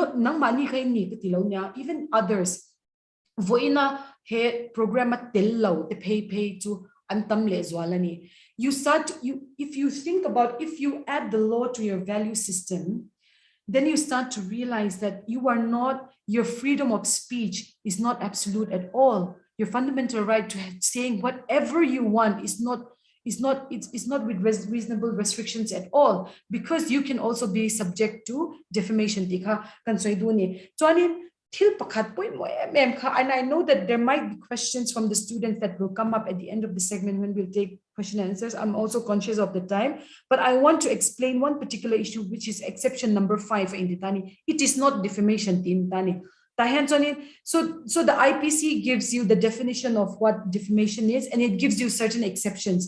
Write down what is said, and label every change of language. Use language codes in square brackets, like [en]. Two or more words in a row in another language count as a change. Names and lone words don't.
[en] even others, program pay to if you think about, if you add the law to your value system, then you start to realize that your freedom of speech is not absolute at all. Your fundamental right to saying whatever you want is not it's not with reasonable restrictions at all, because you can also be subject to defamation [lus] tika kan soiduni chuanin thil pakhat poi mo em kha. [en] And I know that there might be questions from the students that will come up at the end of the segment when we'll take question and answers. I'm also conscious of the time, but I want to explain one particular issue, which is exception number 5 in Tani. It is not defamation in Tani. So the IPC gives you the definition of what defamation is, and it gives you certain exceptions.